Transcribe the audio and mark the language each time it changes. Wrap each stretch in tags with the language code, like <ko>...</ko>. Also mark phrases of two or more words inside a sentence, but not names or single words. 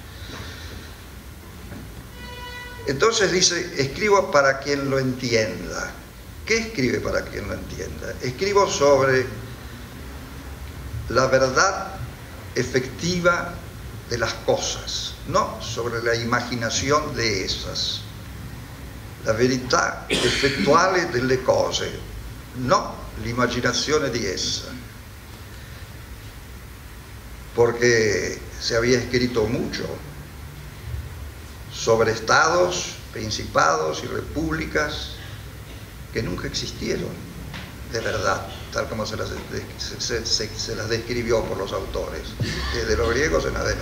<es>Entonces dice, escribo para quien lo entienda. ¿Qué escribe para quien lo entienda? Escribo sobre la verdad efectiva de las cosas, no sobre la imaginación de esas.</es> <it>La verità effettuale delle cose, no l'immaginazione di essa.</it> <es>Porque se había escrito mucho sobre estados, principados y repúblicas que nunca existieron de verdad, tal como se las describió por los autores, desde los griegos en adelante.</es>